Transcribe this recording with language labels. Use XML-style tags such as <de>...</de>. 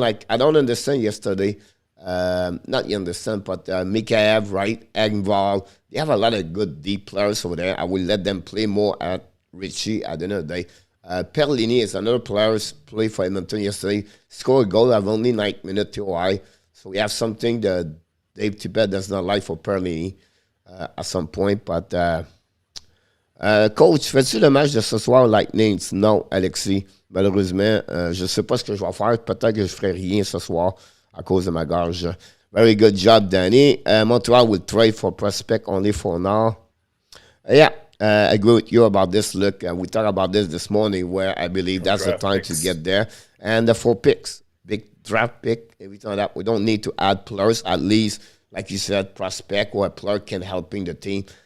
<en>Like, I don't understand yesterday. Not you understand, but Mikheyev, right, Engvall, they have a lot of good deep players over there. I will let them play more at Richie at the end of the day. Perlini is another player who played for Edmonton yesterday. Scored a goal of only 9 minutes TOI. So we have something that Dave Tippett does not like for Perlini at some point, but</en> <fr>Coach, fais-tu le match de ce soir, Lightning? Non, Alexis. Malheureusement, je ne sais pas ce que je vais faire. Peut-être que je ne ferai rien ce soir à cause de ma gorge.</fr> <en>Very good job, Danny. Montreal will trade for prospect only for now. Yeah, I agree with you about this. Look, we talked about this morning where I believe that's the time to get there. And the 4 picks, big draft pick, everything like that. We don't need to add players, at least, like you said, prospect or a player can helping the team.</en>